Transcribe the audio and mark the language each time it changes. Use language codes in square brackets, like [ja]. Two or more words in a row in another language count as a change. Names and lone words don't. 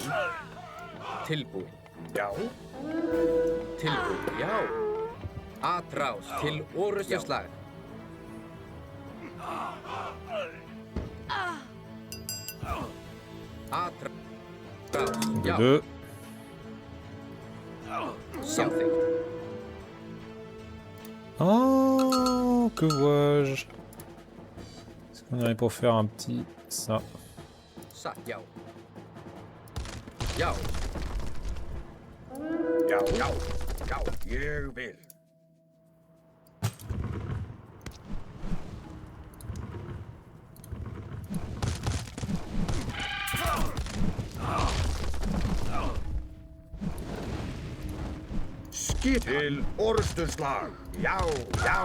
[is] Tilbúin. Já. Tilbúin. Já. Atrás. Til orustuslag. Atrás. Já. [fr] Deux. [is] Samþykkt. [fr] Oh, que vois-je? Est-ce qu'on irait pour faire un petit... ça? [is] Já. Já. Já. Já. Já. Ég vil. Skip til orustuslag. Já. Já.